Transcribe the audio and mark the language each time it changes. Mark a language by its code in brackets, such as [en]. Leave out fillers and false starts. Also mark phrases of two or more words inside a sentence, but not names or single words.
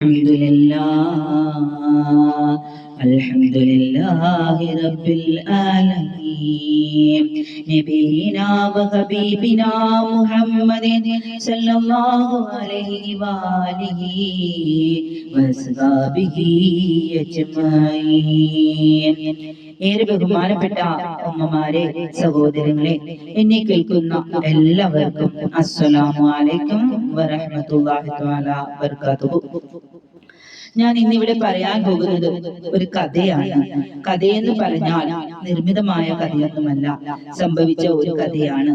[ar] الحمد لله رب العالمين نبينا وحبيبنا محمد صلى الله عليه وآله وصحبه أجمعين. [ml] ഏറെ ബഹുമാനപ്പെട്ട ഉമ്മമാരെ, സഹോദരങ്ങളെ, എന്നെ കേൾക്കുന്ന എല്ലാവർക്കും [ar] السلام عليكم ورحمة الله تعالى وبركاته. [ml] ഞാൻ ഇന്നിവിടെ പറയാൻ പോകുന്നത് ഒരു കഥയാണ്. കഥയെന്ന് പറഞ്ഞാൽ നിർമ്മിതമായ കഥയൊന്നുമല്ല, സംഭവിച്ച ഒരു കഥയാണ്.